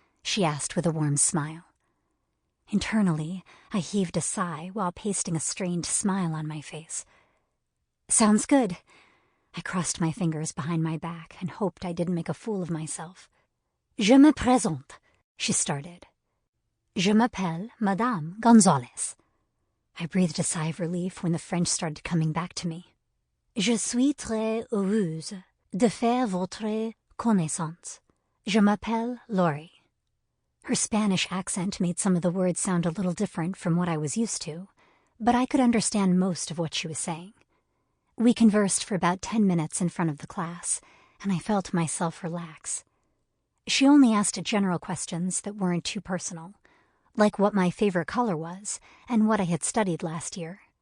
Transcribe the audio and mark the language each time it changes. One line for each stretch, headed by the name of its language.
English: she asked with a warm smile. Internally, I heaved a sigh while pasting a strained smile on my face. "Sounds good." I crossed my fingers behind my back and hoped I didn't make a fool of myself.
French: "Je me présente,"
English: she started.
French: "Je m'appelle Madame Gonzalez."
English: I breathed a sigh of relief when the French started coming back to me.
French: "Je suis très heureuse de faire votre connaissance. Je m'appelle Lori."
English: Her Spanish accent made some of the words sound a little different from what I was used to, but I could understand most of what she was saying. We conversed for about 10 minutes in front of the class, and I felt myself relax. She only asked general questions that weren't too personal, like what my favorite color was and what I had studied last year.